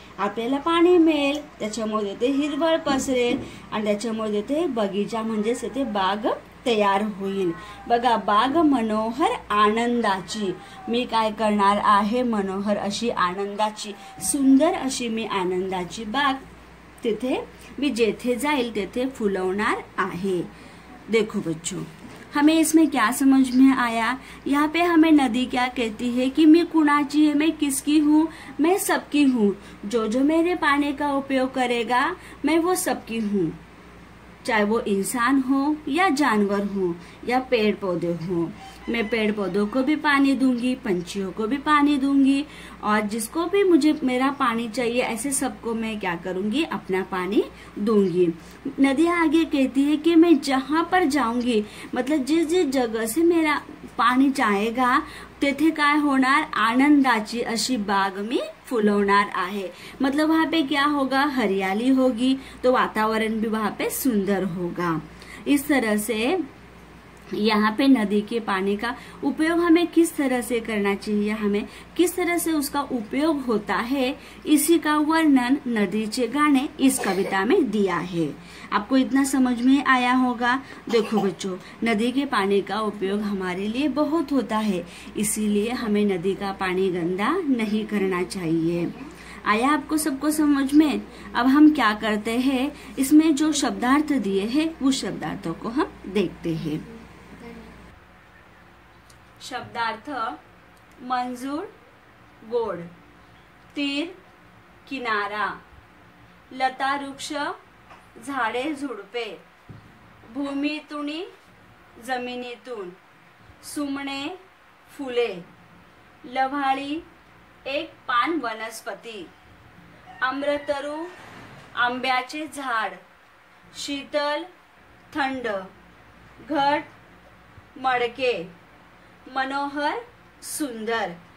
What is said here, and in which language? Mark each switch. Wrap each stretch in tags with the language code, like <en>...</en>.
<mr>आपल्याला पाणी मिळेल, त्याच्यामुळे ते हिरवळ पसरेल, आणि त्याच्यामुळे ते बगीचा म्हणजेच ते बाग तयार होईल। बघा, बाग मनोहर आनंदाची, मी काय करणार आहे? मनोहर अशी आनंदाची, सुंदर अशी मी आनंदाची बाग तिथे मी जेथे जाईल तेथे फुलवणार आहे।</mr> <hi>देखो बच्चों, हमें इसमें क्या समझ में आया? यहाँ पे हमें नदी क्या कहती है कि मैं</hi> <mr>कुणाची</mr> <hi>है, मैं किसकी हूँ? मैं सबकी हूँ। जो जो मेरे पानी का उपयोग करेगा मैं वो सबकी हूँ, चाहे वो इंसान हो या जानवर हो या पेड़ पौधे हो। मैं पेड़ पौधों को भी पानी दूंगी, पंछियों को भी पानी दूंगी, और जिसको भी मुझे मेरा पानी चाहिए ऐसे सबको मैं क्या करूंगी? अपना पानी दूंगी। नदी आगे कहती है कि मैं जहां पर जाऊंगी, मतलब जिस जिस जगह से मेरा पाणी चाहेगा</hi> <mr>तेथे काय होणार? आनंदाची अशी बाग मी फुलवणार आहे।</mr> <hi>मतलब वहाँ पे क्या होगा? हरियाली होगी, तो वातावरण भी वहाँ पे सुंदर होगा। इस तरह से यहाँ पे नदी के पानी का उपयोग हमें किस तरह से करना चाहिए, हमें किस तरह से उसका उपयोग होता है, इसी का वर्णन नदीचे गाणे इस कविता में दिया है। आपको इतना समझ में आया होगा। देखो बच्चों, नदी के पानी का उपयोग हमारे लिए बहुत होता है, इसीलिए हमें नदी का पानी गंदा नहीं करना चाहिए। आया आपको सबको समझ में। अब हम क्या करते हैं, इसमें जो शब्दार्थ दिए हैं उस शब्दार्थों को हम देखते हैं।</hi> <mr>शब्दार्थ: मंजूर गोड, तीर किनारा, लता वृक्ष झाडे झुडपे, भूमीतूनी जमिनीतून, सुमणे फुले, लव्हाळी एक पान वनस्पती, आम्रतरू आंब्याचे झाड, शीतल थंड, घट मडके, मनोहर सुंदर।</mr>